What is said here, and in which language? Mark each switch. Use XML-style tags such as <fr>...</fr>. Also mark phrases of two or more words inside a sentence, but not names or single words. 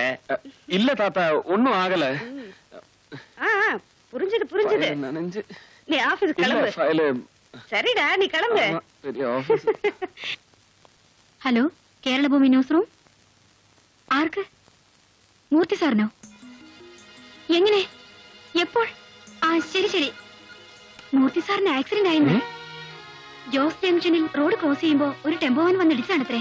<ta>இல்ல தாத்தா, ஒண்ணும் ஆகல. ஆ, புரிஞ்சது. நனைஞ்சு. நீ ஆபீஸ் இல்ல, கிளம்பு. ஃபைல். சரிடா, நீ கிளம்பு. ஆமா, பெரிய ஆபீஸ்.</ta> <ml>ഹലോ, കേരളഭൂമി</ml> <en>news room.</en> <ml>ആർക്ക്? മൂർത്തി സാറിനോ? എങ്ങനെ? എപ്പോൾ? ആ, ശരി. മൂർത്തി സാറിന് ആക്സിഡന്റ് ആയിരുന്നു. ജോസ് ജംഗ്ഷനിൽ</ml> <en>road cross</en> <ml>ചെയ്യുമ്പോ ഒരു</ml> <en>tempo van</en> <ml>വന്നിടിച്ചാണത്രേ.</ml>